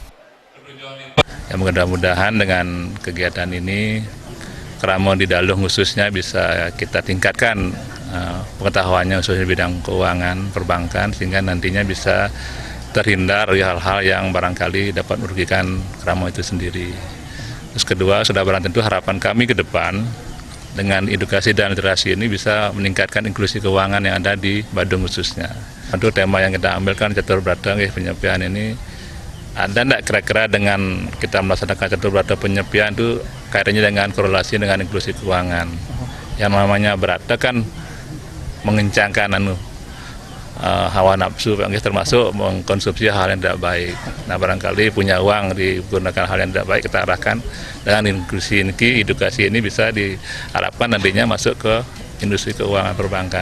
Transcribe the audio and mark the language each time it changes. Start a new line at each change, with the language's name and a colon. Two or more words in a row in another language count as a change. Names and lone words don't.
Indonesian: Ya, mudah-mudahan dengan kegiatan ini, Kramo di Dalung khususnya bisa kita tingkatkan pengetahuannya khususnya bidang keuangan, perbankan, sehingga nantinya bisa terhindar dari hal-hal yang barangkali dapat merugikan Kramo itu sendiri. Terus kedua, sudah barang tentu harapan kami ke depan, dengan edukasi dan literasi ini bisa meningkatkan inklusi keuangan yang ada di Badung khususnya. Untuk tema yang kita ambilkan catur berata penyepian ini, ada tidak kira-kira dengan kita melaksanakan catur berata penyepian itu kaitannya dengan korelasi dengan inklusi keuangan. Yang namanya berata kan mengencangkan hawa nafsu, termasuk mengkonsumsi hal yang tidak baik. Nah, barangkali punya uang digunakan hal yang tidak baik, kita arahkan dengan inklusi ini, edukasi ini bisa diharapkan nantinya masuk ke industri keuangan perbankan.